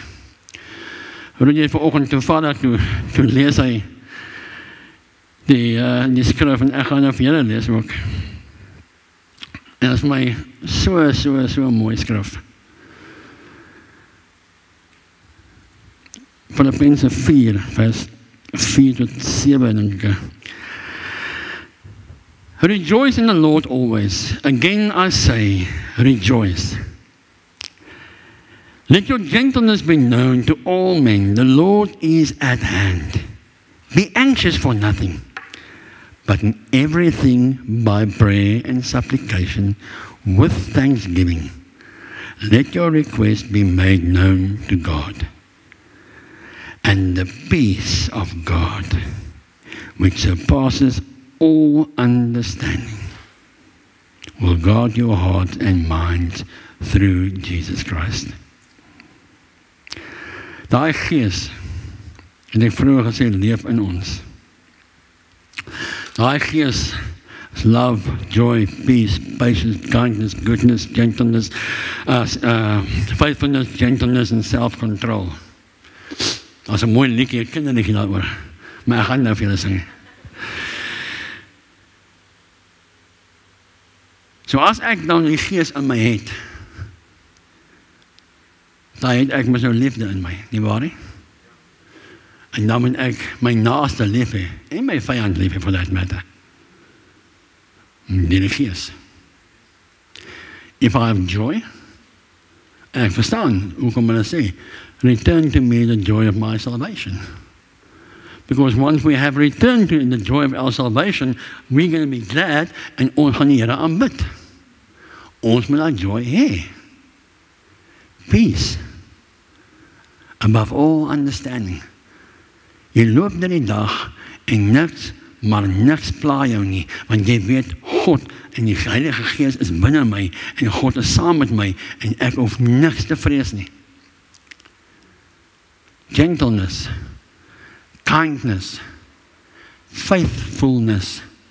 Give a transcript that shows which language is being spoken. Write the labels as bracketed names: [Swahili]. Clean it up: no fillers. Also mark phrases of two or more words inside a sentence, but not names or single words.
[Afrikaans] Hoor jy vanoggend toe vader toe lees hy die skrif en ek gaan nou vir julle lees ook. En dat is my so mooi skrif. Filippense 4 vers 4 tot 7 dink ek. [English] Rejoice in the Lord always. Again I say, rejoice. Let your gentleness be known to all men. The Lord is at hand. Be anxious for nothing, but in everything by prayer and supplication with thanksgiving. Let your requests be made known to God. And the peace of God, which surpasses all understanding, will guard your hearts and minds through Jesus Christ. [Afrikaans] Daai gees, en ek vroeger gesê, leef in ons. Daai gees is [English] love, joy, peace, patience, kindness, goodness, gentleness, faithfulness, gentleness and self-control. [Afrikaans] Dat is 'n mooi liedjie, ek ken dit nie daaroor, maar ek gaan nou vir julle sing. So as ek dan die gees in my het, dan het ek met so liefde in my, nie waar nie? En dan moet ek my naaste lief hê, en my vyand lief hê [English] for that matter. [Afrikaans] Die gees. [English] If I have joy, [Afrikaans] en ek verstaan, hoe kom hulle sê, [English] return to me the joy of my salvation. Because once we have returned to the joy of our salvation, we're going to be glad [Afrikaans] en ons gaan die Here aanbid. Ons moet daai joy hê. [English] Peace. Above all understanding. [Afrikaans] Jy loop deur die dag en niks pla jou nie, want jy weet God en die Heilige Gees is binne my en God is saam met my en ek hoef niks te vrees nie. [English] Gentleness, kindness, faithfulness.